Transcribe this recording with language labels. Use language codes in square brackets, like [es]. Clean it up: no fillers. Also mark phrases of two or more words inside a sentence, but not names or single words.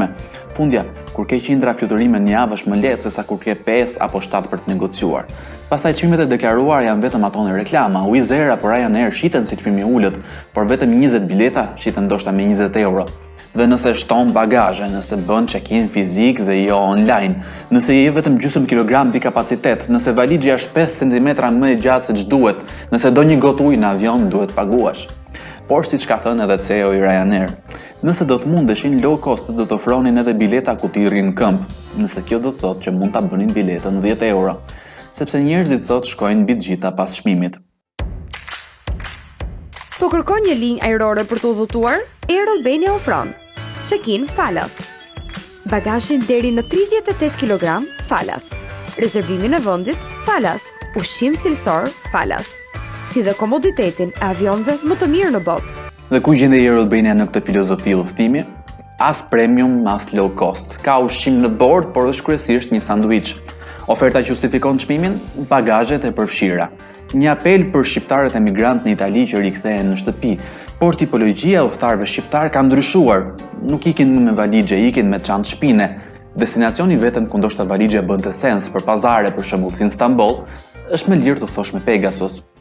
[sq] Fundja, kur ke qindra fluturime në javë është më lehtë se sa kur ke 5 apo 7 për të negociuar. Pastaj çmimet e deklaruar janë vetëm ato në reklama. Wizz Air apo Ryanair shiten si çmimi i ulët, por vetëm 20 bileta shiten ndoshta me 20 euro. Dhe nëse shton bagazhe, nëse bën check-in fizik dhe jo online, nëse je vetëm gjysmë kilogram pi kapacitet, nëse valixhi është 5 cm më e gjatë se ç'duhet, nëse do një gotë ujë në avion, duhet paguash. Por siç ka thënë edhe CEO i Ryanair, nëse do të mundeshin [en] low cost [sq] do të ofronin edhe bileta ku t'i rrin këmbë, nëse kjo do të thotë që mund ta bënin biletën 10 euro, sepse njerëzit sot shkojnë mbi të gjitha pas çmimit. Po kërkon një linjë ajrore për të udhëtuar? Air Albania ofron check-in falas, bagazhin deri në 38 kg falas, rezervimin e vendit falas, ushqim cilësor falas, si dhe komoditetin e avionëve më të mirë në botë. Dhe ku gjendej Air Albania në këtë filozofi udhëtimi? As premium, as [en] low cost. [sq] Ka ushqim në bord, por është kryesisht një sanduiç. Oferta justifikon çmimin, bagazhet e përfshira. Një apel për shqiptarët emigrant në Itali që rikthehen në shtëpi, por tipologjia e udhëtarëve shqiptar ka ndryshuar. Nuk ikin me valixhe, ikin me çantë shpine. Destinacioni vetëm ku ndoshta valixha bënte sens për pazare, për shembull si në Stamboll, është më lirë të thosh me Pegasus.